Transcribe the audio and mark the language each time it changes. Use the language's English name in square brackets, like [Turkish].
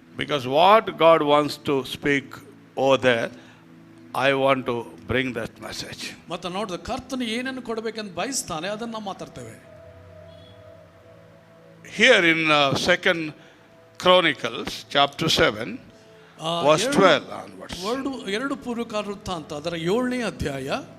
[English] Because what God wants to speak over there, I want to bring that message. [Kannada] ಮತ್ತು ನೋಡಿದ ಕರ್ತನು ಏನನ್ನು ಕೊಡಬೇಕಂತ ಬಯಸ್ತಾನೆ ಅದನ್ನು ನಾವು ಮಾತಾಡ್ತೇವೆ. [English] Here in 2 Chronicles chapter 7 verse 12 onwards. [Kannada] ಎರಡು ಪೂರ್ವಕಾಲ ವೃತ್ತಾಂತ ಅದರ 7ನೇ ಅಧ್ಯಾಯ.